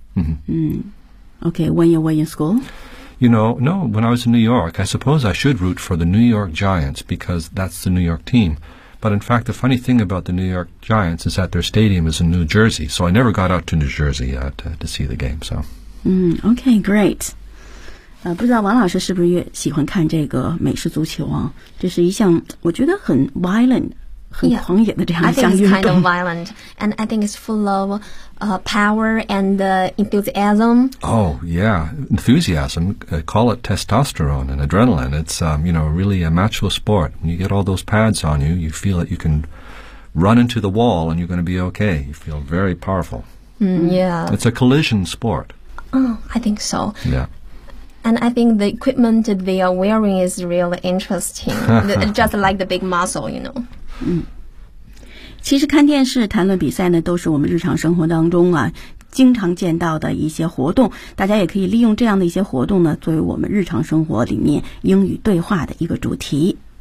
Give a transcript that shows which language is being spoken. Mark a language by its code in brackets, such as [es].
[en] Mm-hmm. Mm. Okay, when you were in school? You know, no, when I was in New York, I suppose I should root for the New York Giants because that's the New York team. But in fact, the funny thing about the New York Giants is that their stadium is in New Jersey, so I never got out to New Jersey to see the game. So. Mm, okay, great. [zh] 不知道王老师是不是喜欢看这个美式足球啊？这是一项我觉得很 violent 很狂野的这样一项运动。 [en] Yeah, I think it's kind of violent and I think it's full of power and enthusiasm. Oh yeah, enthusiasm, call it testosterone and adrenaline. It's you know, really a macho sport. When you get all those pads on you, you feel that you can run into the wall and you're going to be okay. You feel very powerful. Yeah. It's a collision sport. Oh, I think so. Yeah. And I think the equipment they are wearing is really interesting, just like the big muscle, you know. [zh] 嗯，其实看电视、谈论比赛呢，都是我们日常生活当中啊经常见到的一些活动。大家也可以利用这样的一些活动呢，作为我们日常生活里面英语对话的一个主题。